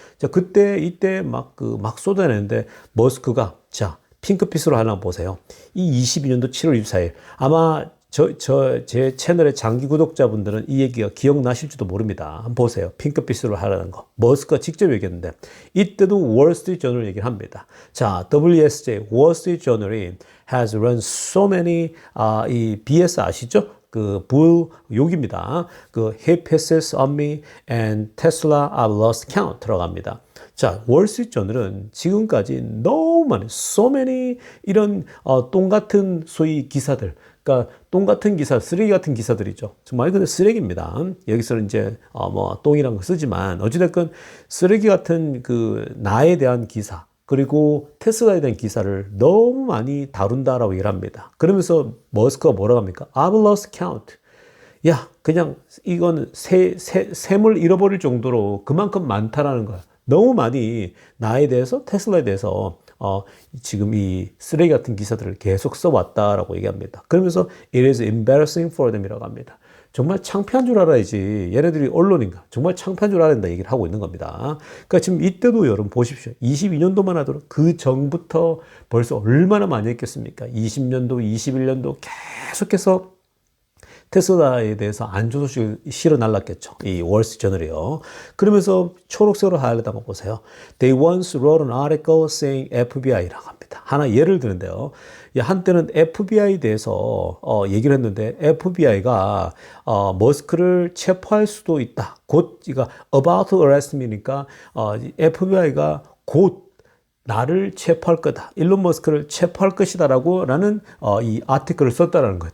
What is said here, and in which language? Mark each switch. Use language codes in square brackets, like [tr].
[ko] 자, 이때 막 쏟아내는데 머스크가 자, 핑크빛으로 하나 보세요. 이 22년도 7월 24일. 아마 제 채널의 장기 구독자분들은 이 얘기가 기억나실지도 모릅니다. 한번 보세요. 핑크빛으로 하라는 거. 머스크가 직접 얘기했는데, 이때도 월스트리트 저널 얘기를 합니다. 자, WSJ, 월스트리트 저널이 [en] has run so many, [ko] 이 BS 아시죠? 욕입니다. [en] he pisses on me and Tesla I've lost count 들어갑니다. [ko] 자, 월스트리트 저널은 지금까지 너무 많은 [en] so many [ko] 이런 똥 같은 소위 기사들, 그러니까 똥 같은 기사, 쓰레기 같은 기사들이죠. 말 그대로 쓰레기입니다. 여기서는 이제 똥이라는 거 쓰지만 어찌됐건 쓰레기 같은 나에 대한 기사 그리고 테슬라에 대한 기사를 너무 많이 다룬다라고 얘기를 합니다. 그러면서 머스크가 뭐라고 합니까? [en] I've lost count. [ko] 야, 그냥 이건 셈을 잃어버릴 정도로 그만큼 많다라는 거야. 너무 많이 나에 대해서 테슬라에 대해서 지금 이 쓰레기 같은 기사들을 계속 써왔다라고 얘기합니다. 그러면서 [en] it is embarrassing for them이라고 합니다. [ko] 정말 창피한 줄 알아야지. 얘네들이 언론인가? 정말 창피한 줄 알아야 된다 얘기를 하고 있는 겁니다. 그러니까 지금 이때도 여러분 보십시오. 22년도만 하더라도 그 전부터 벌써 얼마나 많이 했겠습니까? 20년도, 21년도 계속해서 테슬라에 대해서 안 좋은 소식을 실어 날랐겠죠. 이 월스트리트저널이요. 그러면서 초록색으로 하얀데다 한번 보세요. [en] They once wrote an article saying FBI라고 합니다. [ko] 하나 예를 드는데요. 한때는 FBI에 대해서 얘기를 했는데 FBI가 머스크를 체포할 수도 있다. 곧 이거 [en] about to arrest me [ko] 니까 FBI가 곧 나를 체포할 거다. 일론 머스크를 체포할 것이다라고 라는 이 아티클을 썼다라는 거예요.